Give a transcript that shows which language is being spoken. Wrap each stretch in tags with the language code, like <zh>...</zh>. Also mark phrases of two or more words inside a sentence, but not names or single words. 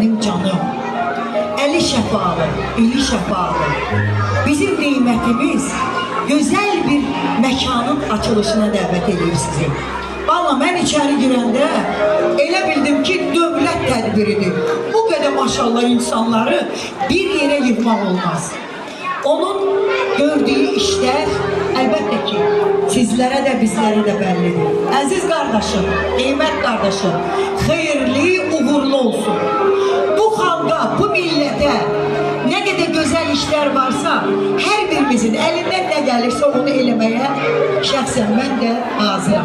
<az>canım. Eli şəfalı, eli şəfalı. Bizim nimetimiz güzel bir mekanın açılışına dəvət edir sizi. Valla mən içeri girəndə elə bildim ki, dövlət tədbiridir. Bu qədər maşallah insanları bir yere yığmaq olmaz.</az> <tr>Onun gördüğü işler elbette ki sizlere de bizlere de bellidir. Aziz kardeşim, kıymet kardeşim, hayırlı, uğurlu olsun. Bu halka, bu millete ne kadar güzel işler varsa her birimizin elinden ne gelirse onu elemeye şahsen ben de hazırım.</tr>